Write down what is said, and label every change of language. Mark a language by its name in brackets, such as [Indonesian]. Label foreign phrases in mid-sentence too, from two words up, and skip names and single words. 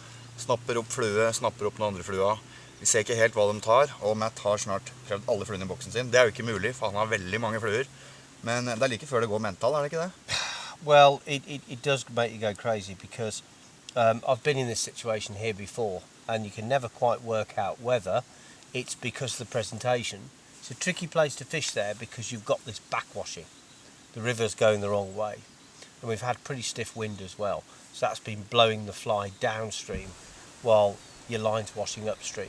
[Norwegian] Snapper opp flue, snapper opp den andre flua. Vi ser ikke helt hva de tar, og Matt har snart prøvd alle fluene i boksen sin. Det er jo ikke mulig, for han har veldig mange fluer. Men det er like før det går mental, er det ikke det? [English] Well, it does make you go crazy because I've been in this situation here before, and you can never quite work out whether it's because of the presentation. It's a tricky place to fish there because you've got this backwashing. The river's going the wrong way, and we've had pretty stiff wind as well, so that's been blowing the fly downstream while your line's washing upstream.